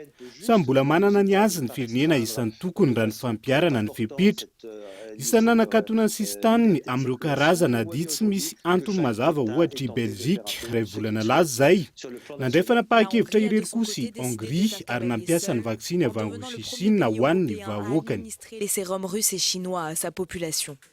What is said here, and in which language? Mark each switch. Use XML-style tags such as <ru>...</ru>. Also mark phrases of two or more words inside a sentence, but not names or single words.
<mg>Samy mbola manana ny azy ny firenena isan'ny tokony raha ny fampiarana ny fepetra. Isan'ny nanakatonany sistaniny amin'ireo karazana dia tsy misy antony mazava ohatra i Belzika iray volana laza zay. Nandray fanapahan-kevitra irery kosa i Hongrie ary nampiasa ny vaksiny avy any Rosia sy Chine ho an'ny vahoakany.</mg> <fr>Les sérums russes et chinois à sa population.</fr>